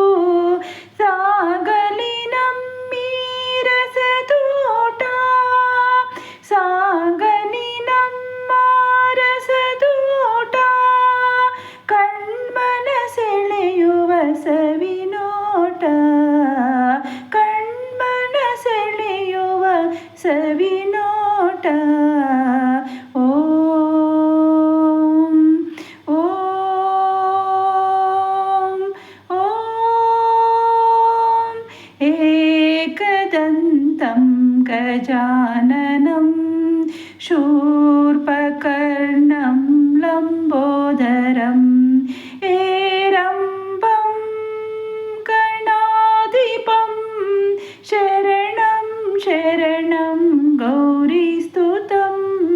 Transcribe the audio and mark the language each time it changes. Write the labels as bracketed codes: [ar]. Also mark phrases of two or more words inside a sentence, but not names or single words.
[kn] ಸಾಗಲಿ ನಮ್ಮಿ ರಸದೋಟ ಸಾಗಲಿ ನಮ್ಮ ರಸದೋಟ ಕಣ್ಮನ ಸೆಳೆಯುವ ಸವಿನೋಟ ಕಣ್ಮನ ಸೆಳೆಯುವ ಸವಿನೋಟ ಓಂ [sa] ಓಂ ಓಂ एकदन्तं गजाननं शूर्पकर्णं लम्बोदरम् हेरम्बं गणाधिपं शरणं शरणं गौरीस्तुतम्